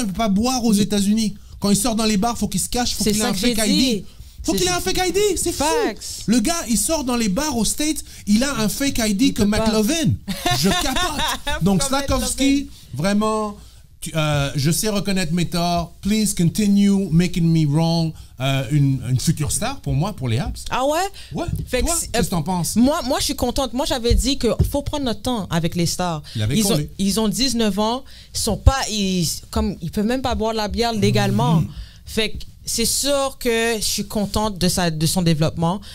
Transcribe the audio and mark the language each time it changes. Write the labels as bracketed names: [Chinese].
[French] Il ne peut pas boire aux États-Unis. Quand il sort dans les bars, il faut qu'il se cache. Il faut qu'il ait un fake ID. Faut qu'il ait un fake ID, c'est fou. Le gars, il sort dans les bars aux States, il a un fake ID comme McLovin. Je capote. Donc Slafkovský, vraiment, je sais reconnaître mes torts. [English] Please continue making me wrong. [French] Une future star pour moi, pour les Habs. Ah ouais? Ouais. Toi, qu'est-ce que t'en penses? Moi, je suis contente. Moi, j'avais dit qu'il faut prendre notre temps avec les stars. Ils ont 19 ans. Ils peuvent même pas boire de la bière légalement. Fait que c'est sûr que je suis contente de son développement.